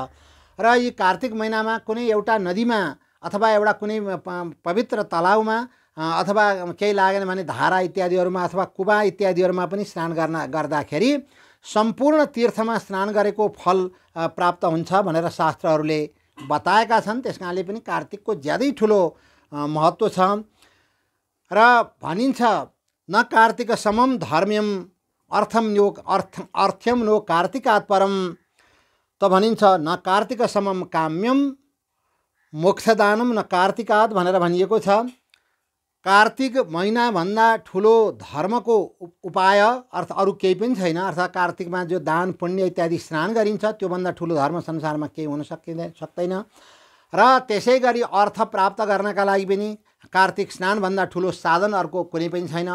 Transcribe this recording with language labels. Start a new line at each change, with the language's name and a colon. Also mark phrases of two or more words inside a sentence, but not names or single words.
Nepali: र यी कार्तिक महिनामा कुनै एउटा नदीमा अथवा एउटा कुनै पवित्र तलाउमा अथवा केही लागेन भने धारा इत्यादिहरूमा अथवा कुवा इत्यादिहरूमा पनि स्नान गर्दाखेरि सम्पूर्ण तीर्थमा स्नान गरेको फल प्राप्त हुन्छ भनेर शास्त्रहरूले बताएका छन्। त्यस कारणले पनि कार्तिकको ज्यादै ठुलो महत्त्व छ। र भनिन्छ न
Sanskrit: कार्तिक समम धर्म्यम अर्थ्यम नो कार्तिकात् परम,
Nepali: त भनिन्छ न
Sanskrit: कार्तिक समम काम्यम मोक्षदानम न कार्तिकात्
Nepali: भनेर भनिएको छ। कार्तिक महिनाभन्दा ठुलो धर्मको उपाय अर्थ अरू केही पनि छैन। अर्थात् कार्तिकमा जो दान पुण्य इत्यादि स्नान गरिन्छ त्योभन्दा ठुलो धर्म संसारमा केही हुन सक्दैन। र त्यसै गरी अर्थ प्राप्त गर्नका लागि पनि कार्तिक स्नानभन्दा ठुलो साधन अर्को कुनै पनि छैन।